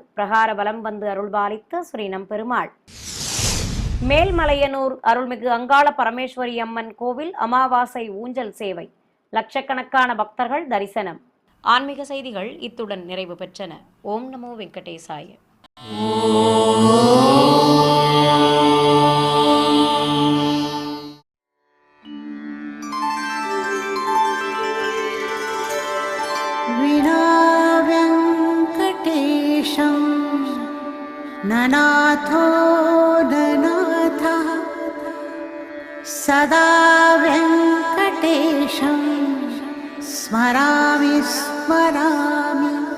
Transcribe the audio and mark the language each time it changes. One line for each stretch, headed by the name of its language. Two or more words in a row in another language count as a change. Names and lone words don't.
Tamil: பிரகார வலம் வந்து அருள்பாலித்த ஸ்ரீ நம்பெருமாள். மேல்மலையனூர் அருள்மிகு அங்காள பரமேஸ்வரி அம்மன் கோவில் அமாவாசை ஊஞ்சல் சேவை. லட்சக்கணக்கான பக்தர்கள் தரிசனம். ஆன்மீக செய்திகள் இத்துடன் நிறைவு பெற்றன.
Sanskrit: ॐ नमो वेङ्कटेशाय. विना वेङ्कटेशं ननाथो ननाथः सदा वेङ्कटेशं स्मरामि स्मरामि